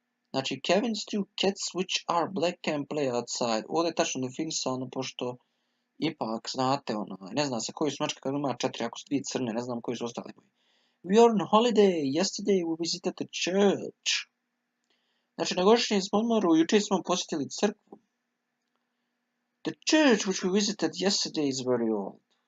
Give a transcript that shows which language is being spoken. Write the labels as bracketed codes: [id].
[hr] Znači, [en] Kevin's 2 cats which are black can play outside. [hr] Ovdje je tačno definisano, pošto ipak, znate, ne zna se koji su mačke kad ima 4, ako su 2 crne, ne znam koji su ostali boji. [en] We are on holiday. Yesterday we visited the church. [hr] Znači, na godišnjem smo odmoru, jučer smo posjetili crkvu. [en] The church which we visited yesterday is very old.